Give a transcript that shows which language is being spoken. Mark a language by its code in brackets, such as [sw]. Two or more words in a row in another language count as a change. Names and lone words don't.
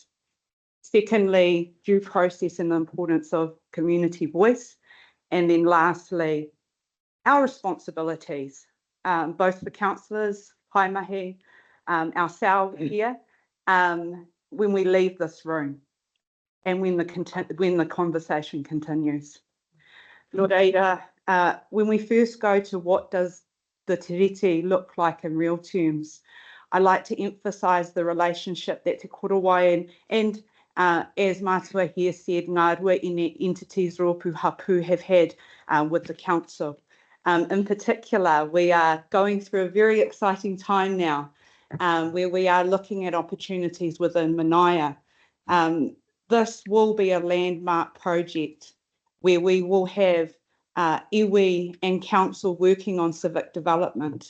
[en] Secondly, due process and the importance of community voice. And then lastly, our responsibilities, both the councillors, [mi] Pai Mahi, [en] ourselves here, when we leave this room and when the conversation continues. [mi] Nō reira, [en] when we first go to what does the tiriti look like in real terms, I like to emphasise the relationship that Te Korowai and as Mātua here said, [mi] ngā rua ine [en] entities [mi] rōpū hapū [en] have had with the council. In particular, we are going through a very exciting time now where we are looking at opportunities within Manaia. This will be a landmark project where we will have iwi and council working on civic development.